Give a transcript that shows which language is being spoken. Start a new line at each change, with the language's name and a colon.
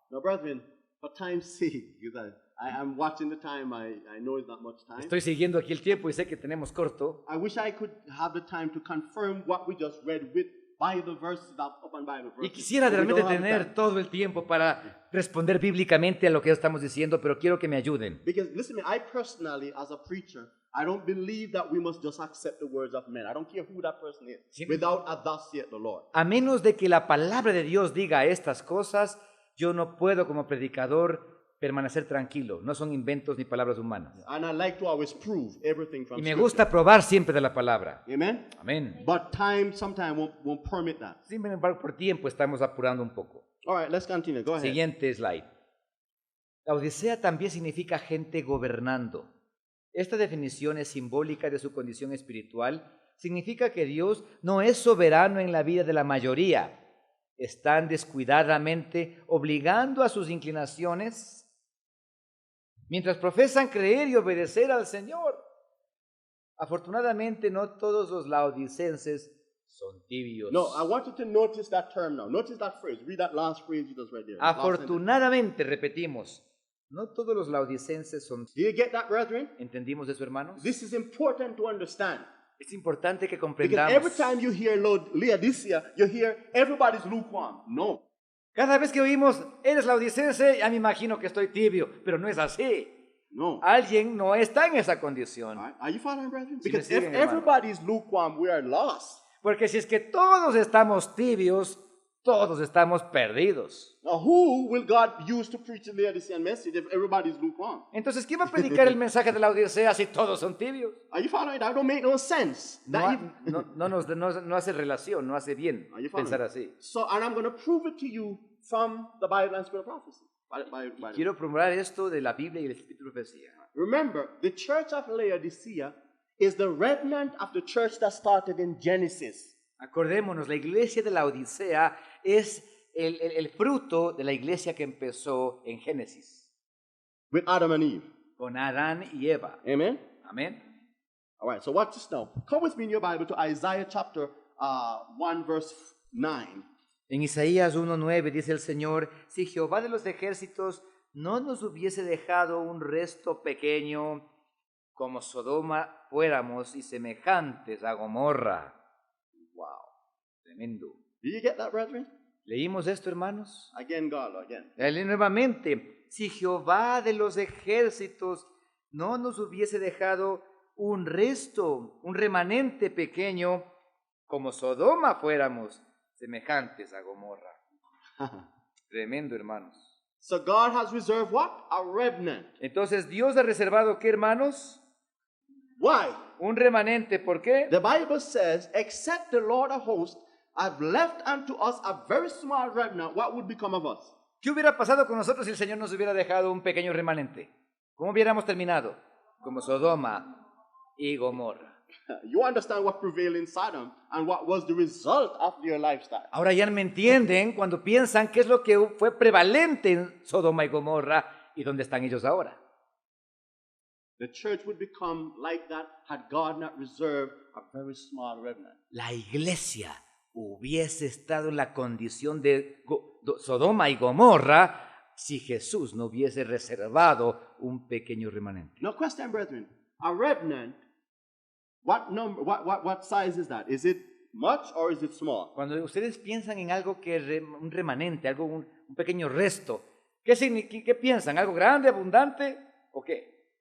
English: Now, brethren, for time's sake, because I'm watching the time, I know it's not much time.
Spanish: Estoy siguiendo aquí el tiempo y sé que tenemos corto.
English: I wish I could have the time to confirm what we just read with Bible verses upon Bible verses.
Spanish: Y quisiera realmente tener todo el tiempo para responder bíblicamente a lo que estamos diciendo, pero quiero que me ayuden.
English: Because listen, I personally, as a preacher, I don't believe that we must just accept the words of men. I don't care who that person is, without a thus saith the Lord.
Spanish: A menos de que la palabra de Dios diga estas cosas, yo no puedo como predicador permanecer tranquilo. No son inventos ni palabras humanas.
English: And I like to always prove everything from
Spanish: Y me
English: Scripture.
Spanish: gusta probar siempre de la palabra.
English: Amen?
Spanish: Amén.
English: But time sometimes won't permit that.
Spanish: Sin embargo, por tiempo estamos apurando un poco.
English: All right, let's continue. Go ahead.
Spanish: Siguiente slide. La Odisea también significa gente gobernando. Esta definición es simbólica de su condición espiritual. Significa que Dios no es soberano en la vida de la mayoría. Están descuidadamente obligando a sus inclinaciones mientras profesan creer y obedecer al Señor. Afortunadamente, no todos los laodicenses son tibios.
English: No, I want you to notice that term now. Notice that phrase. Read that last phrase you just read there.
Spanish: Afortunadamente, repetimos, no todos los laodicenses son
English: Do you get that, brethren?
Spanish: ¿Entendimos eso, hermanos?
English: This is important to understand.
Spanish: Es importante que
English: Because
Spanish: comprendamos.
English: every time you hear Laodicea, you hear everybody's lukewarm. No.
Spanish: Cada vez que oímos, eres laodicense, ya me imagino que estoy tibio, pero no es así. No. Alguien no está en esa condición.
English: All right. Are you following, brethren?
Spanish: Sí,
English: Because
Spanish: me
English: if
Spanish: siguen, hermano.
English: everybody's lukewarm, we are lost.
Spanish: Porque si es que todos estamos tibios, todos estamos perdidos.
English: Now, who will God use to preach the Laodicean message if everybody's lukewarm?
Spanish: Entonces, ¿quién va a predicar el mensaje de la Odisea si todos son tibios?
English: Are you following? That don't make no sense.
Spanish: No hace relación, no hace bien
English: Are you following?
Spanish: pensar así.
English: So, and I'm going to prove it to you from the Bible and Spirit of Prophecy.
Spanish: Quiero probar esto de la Biblia y el Espíritu de Profecía.
English: Remember, the church of Laodicea is the remnant of the church that started in Genesis.
Spanish: Acordémonos, la iglesia de la Odisea es el fruto de la iglesia que empezó en Génesis,
English: With Adam and Eve.
Spanish: con Adán y Eva.
English: Amen?
Spanish: Amén.
English: All right, so watch this now. Come with me in your Bible to Isaiah chapter 1, verse 9.
Spanish: En Isaías 1:9 dice el Señor, si Jehová de los ejércitos no nos hubiese dejado un resto pequeño, como Sodoma fuéramos y semejantes a Gomorra. Wow, tremendo.
English: Do you get that, brethren?
Spanish: ¿Leímos esto, hermanos?
English: Again, God, again.
Spanish: Nuevamente, si Jehová de los ejércitos no nos hubiese dejado un resto, un remanente pequeño, como Sodoma fuéramos, semejantes a Gomorra. Tremendo, hermanos.
English: So God has reserved what? A remnant.
Spanish: Entonces, Dios ha reservado, ¿qué, hermanos?
English: Why?
Spanish: Un remanente, ¿por qué?
English: The Bible says, except the Lord of hosts have left unto us a very small remnant, what would become of us?
Spanish: ¿Qué hubiera pasado con nosotros si el Señor nos hubiera dejado un pequeño remanente? ¿Cómo hubiéramos terminado? Como Sodoma. y Gomorra.
English: You understand what prevailed in Sodom and what was the result of their lifestyle.
Spanish: Ahora ya me entienden cuando piensan qué es lo que fue prevalente en Sodoma y Gomorra y dónde están ellos ahora.
English: The church would become like that had God not reserved a very small remnant.
Spanish: La iglesia hubiese estado en la condición de Sodoma y Gomorra si Jesús no hubiese reservado un pequeño remanente.
English: No question, brethren. A remnant, what number, what size is that? Is it much or is it small?
Spanish: Cuando ustedes piensan en algo que es un remanente, algo un pequeño resto, ¿qué piensan? ¿Algo grande, abundante o qué?